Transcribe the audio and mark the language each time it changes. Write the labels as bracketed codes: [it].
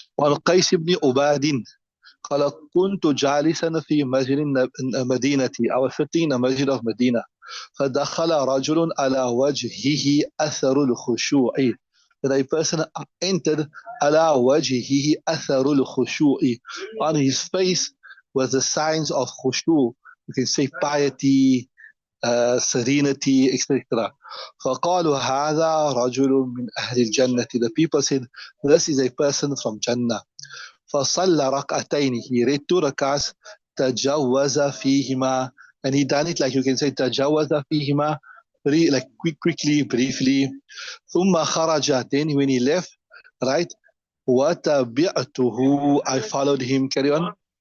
[ar] وعن قيس بن عباد قال كنت جالسا في مسجد مدينتي أو ستين مسجد of مدينة فدخل رجل على وجهه أثر الخشوع. [en] That a person entered [ar] على وجهه أثر الخشوع. [en] On his face was the signs of khushu. You can say piety, serenity, etc. [ar] فقالوا هذا رجل من أهل الجنة. [en] The people said this is a person from Jannah. [ar] فصلى ركعتين. [en] He read 2 rak'ahs [ar] تجوز فيهما, [en] and he done it like you can say تجوز فيهما, like quickly, briefly. [ar] ثم خرج. [en] Then when he left, right, [ar] وتبعته, [en] I followed him. Carry on.